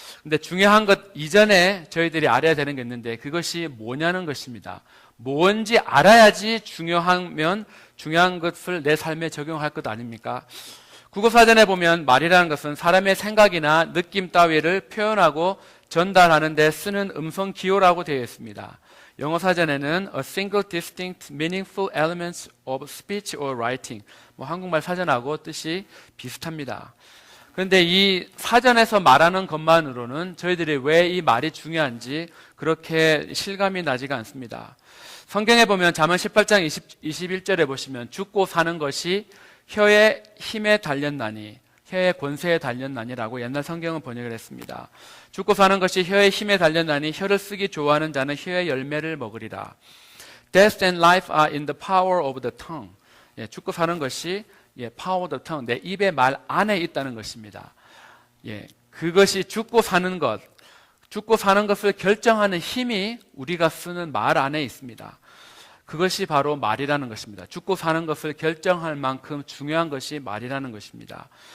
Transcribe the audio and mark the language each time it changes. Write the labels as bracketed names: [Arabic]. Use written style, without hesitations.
[Korean] 근데 중요한 것 이전에 저희들이 알아야 되는 게 있는데 그것이 뭐냐는 것입니다. 뭔지 알아야지 중요한 것을 내 삶에 적용할 것 아닙니까? 국어사전에 보면 말이라는 것은 사람의 생각이나 느낌 따위를 표현하고 전달하는 데 쓰는 음성 기호라고 되어 있습니다. 영어 사전에는 [English] a single distinct meaningful elements of speech or writing, [Korean] 한국말 사전하고 뜻이 비슷합니다. 그런데 이 사전에서 말하는 것만으로는 저희들이 왜 이 말이 중요한지 그렇게 실감이 나지가 않습니다. 성경에 보면 잠언 18장 21절에 보시면 죽고 사는 것이 혀의 힘에 달렸나니, 혀의 권세에 달렸나니라고 옛날 성경은 번역을 했습니다. 죽고 사는 것이 혀의 힘에 달렸나니 혀를 쓰기 좋아하는 자는 혀의 열매를 먹으리라. [English] Death and life are in the power of the tongue. [Korean] 죽고 사는 것이 [English] power of the tongue, [Korean] 내 입의 말 안에 있다는 것입니다. 그것이 죽고 사는 것을 결정하는 힘이 우리가 쓰는 말 안에 있습니다. 그것이 바로 말이라는 것입니다. 죽고 사는 것을 결정할 만큼 중요한 것이 말이라는 것입니다.